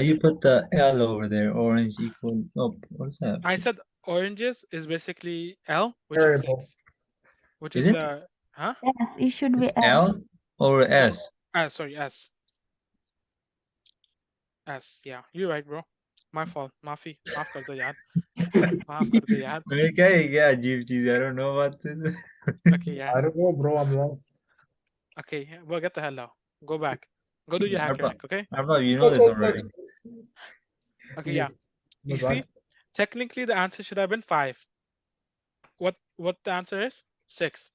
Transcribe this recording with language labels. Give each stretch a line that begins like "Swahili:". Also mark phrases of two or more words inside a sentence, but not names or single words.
English: you put the L over there? Orange equal. Oh, what's that? I said oranges is basically L, which is Variable. 6, which Is is it? the, huh? Yes, it should be It's S. L or No, S? sorry, S. S, yeah, you're right, bro. My fault.
Hindi: माफ कर दो यार. माफ कर दो यार.
English: Okay, yeah, Jeep, I don't know about this. Okay, yeah. I don't know, bro. I'm lost. Okay, yeah, well, get the hell out. Go back. Go do your hacker rank, okay? Arba, you know this already. Okay, Yeah, yeah. You see, technically the answer should have been 5. What the answer is? 6.